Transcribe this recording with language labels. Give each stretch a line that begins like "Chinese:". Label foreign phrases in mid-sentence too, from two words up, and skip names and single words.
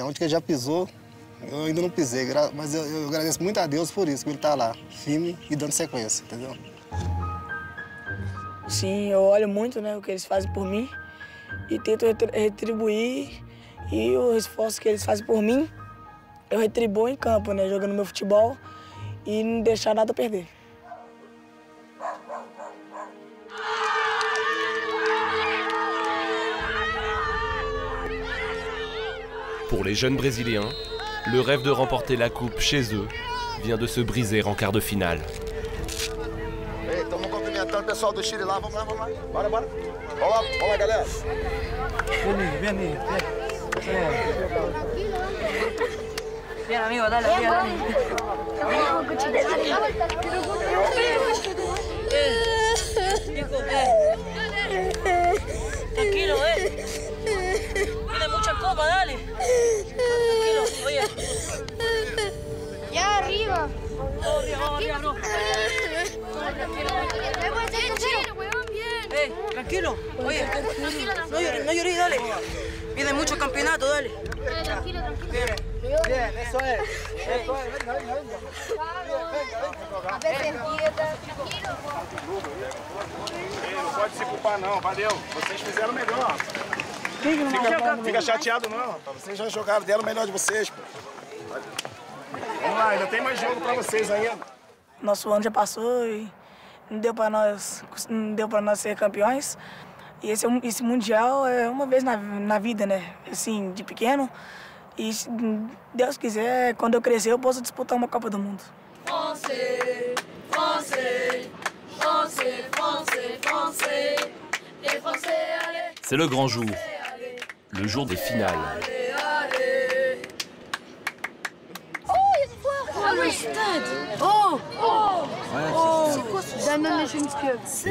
Portuguese: Onde que ele já pisou, eu ainda não pisei. Mas eu agradeço muito a Deus por isso, que ele tá lá, firme e dando sequência, entendeu? Sim, eu olho muito, né, o que eles fazem por mim e tento retribuir, e o esforço que eles fazem por mim, eu retribuo em campo, né, jogando meu futebol e não deixar nada perder.
French: Pour les jeunes Brésiliens, le rêve de remporter la coupe chez eux vient de se briser en quart de finale.
Portuguese: Estamos cumprimentando o pessoal do Chile lá, vamos lá. Bora. Vamos lá, galera. Vem aí. Vem, amigo, dale, vem.
Spanish: Tranquilo, Tiene mucha copa, dale. Tranquilo, oye. Ya arriba. Vamos arriba, no. tranquilo. Oye, no llores, dale. Viene mucho campeonato, dale. Tranquilo, tranquilo. Bien, eso es. Eso es, venga.
Portuguese: Não pode se culpar não, valeu. Vocês fizeram melhor. Fica chateado não, rapaz. Vocês já jogaram, deram o melhor de vocês, pô. Vamos lá, ainda tem mais jogo pra vocês ainda. Nosso ano já passou e não deu pra nós ser campeões. E esse mundial é uma vez na vida, né? Assim, de pequeno. E se Deus quiser, quando eu crescer, eu posso disputar uma Copa do Mundo.
French: C'est le grand jour, le jour des finales. Oh, il y a des joueurs. Oh, le stade. C'est quoi ce stade?